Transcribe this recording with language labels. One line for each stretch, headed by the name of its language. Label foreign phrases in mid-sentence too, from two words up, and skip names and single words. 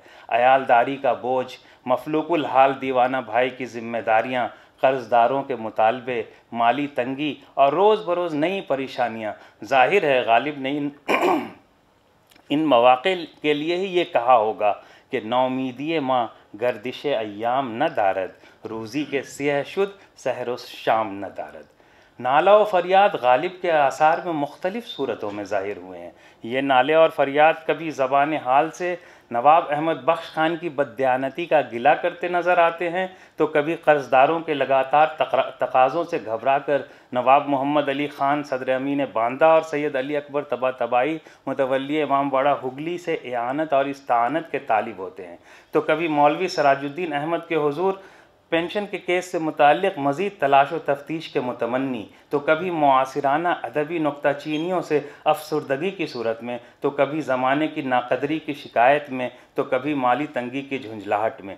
Urdu: عیالداری کا بوجھ، مفلوک الحال دیوانہ بھائی کی ذمہ داریاں، قرضداروں کے مطالبے، مالی تنگی اور روز بروز نئی پریشانیاں. ظاہر ہے غالب نے ان موقعے کے لیے ہی یہ کہا ہوگا کہ
Persian: نومیدی ما گردش ایام ندارد، روزی که سیه شد سحر شام ندارد.
Urdu: نالہ و فریاد غالب کے آثار میں مختلف صورتوں میں ظاہر ہوئے ہیں. یہ نالے اور فریاد کبھی زبان حال سے نواب احمد بخش خان کی بددیانتی کا گلہ کرتے نظر آتے ہیں، تو کبھی قرضداروں کے لگاتار تقاضوں سے گھبرا کر نواب محمد علی خان صدر امین باندہ اور سید علی اکبر طباطبائی متولی امام باڑہ ہگلی سے اعانت اور استعانت کے طالب ہوتے ہیں، تو کبھی مولوی سراج الدین احمد کے حضور پنشن کے کیس سے متعلق مزید تلاش و تفتیش کے متمنی، تو کبھی معاصرانہ ادبی نکتہ چینیوں سے افسردگی کی صورت میں، تو کبھی زمانے کی ناقدری کی شکایت میں، تو کبھی مالی تنگی کی جھنجھلاہٹ میں.